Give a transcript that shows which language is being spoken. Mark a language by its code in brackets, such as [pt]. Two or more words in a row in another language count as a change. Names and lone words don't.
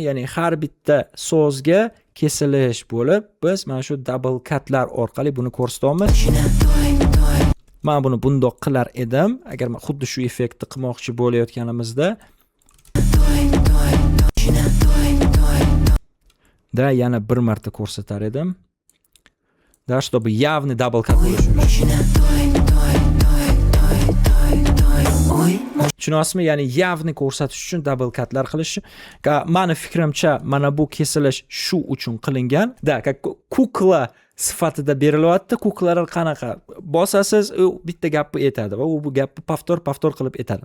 [uz] Ya'ni har bitta so'zga kesilish bo'lib, biz mana shu [en] double cutlar [uz] orqali buni ko'rsatyapmiz. Men buni bundoq qilar edim, agar men xuddi shu effektni qilmoqchi bo'layotganimizda. Da yana bir marta ko'rsatar edim. Da [ru] чтобы явный [en] double cut [uz] bo'lishi uchun. Tushunyapsizmi? Ya'ni явный ko'rsatish uchun [en] double cutlar [uz] qilish. Meni fikrimcha, mana bu kesilish shu uchun qilingan. Kukla sifatida berilyapti. Kuklalar qanaqa? Bosasiz, u bitta gapni aytadi va u bu gapni paftor qilib aytadi.